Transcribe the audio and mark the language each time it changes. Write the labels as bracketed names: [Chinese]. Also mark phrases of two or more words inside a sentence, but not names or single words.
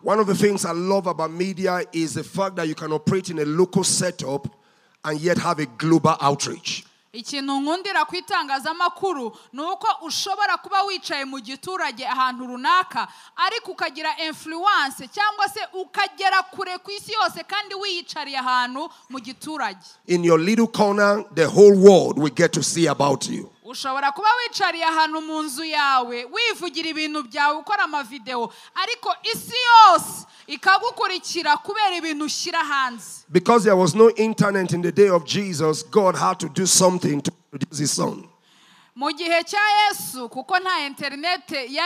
[English] One of the things I love about media is the fact that you can operate in a local setup and yet have a global outreach. [Kinyarwanda] Ikintu nkundira ku itangazamakuru nuko ushobora kuba wicaye mu giturage ahantu runaka, ariko ukagira influence cyangwa se ukagera kure ku isi yose kandi wiyicariye ahantu mu giturage. [English] In your little corner, the whole world will get to see about you. [Kinyarwanda] Ushobora kuba wicariye ahantu mu nzu yawe wivugira ibintu byawe, ukora amavideo, ariko isi yose ikagukurikira kubera ibintu ushyira hanze. [English] Because there was no internet in the day of Jesus, God had to do something to produce his son. [Kinyarwanda] Mu gihe cya Yesu kuko nta internet